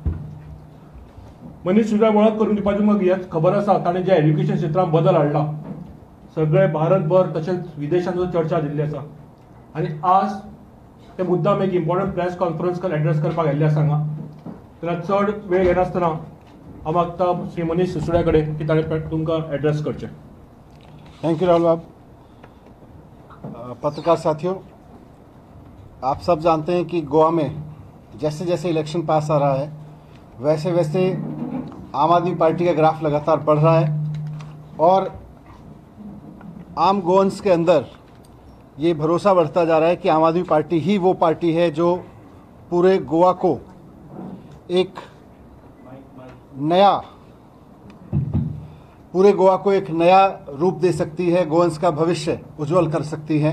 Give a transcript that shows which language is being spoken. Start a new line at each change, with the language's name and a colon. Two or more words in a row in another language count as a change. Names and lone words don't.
Konkani: मनीष सिसोदिया वळख करून दिवपाची म्हाका हेच खबर आसा, ताणें जे एज्युकेशन क्षेत्रांत बदल हाडला सगळे भारतभर तशेंच विदेशांत चर्चा दिल्ली आसा. आनी आज ते मुद्दाम एक
English: important press conference address
Konkani: करपाक गेल्ले आसा हांगा. तेन्ना चड वेळ घेनासतना हांव मागता श्री मनीष सिसोदिया कडेन की ताणें तुमकां एड्रेस करचें.
English: thank you Rahul Bab.
Hindi: पत्रकार साथियों, आप सब जानते हैं कि गोवा में जैसे जैसे इलेक्शन पास आ रहा है वैसे वैसे आम आदमी पार्टी का ग्राफ लगातार बढ़ रहा है और आम गोवंस के अंदर ये भरोसा बढ़ता जा रहा है कि आम आदमी पार्टी ही वो पार्टी है जो पूरे गोवा को एक नया रूप दे सकती है, गोवंस का भविष्य उज्जवल कर सकती है.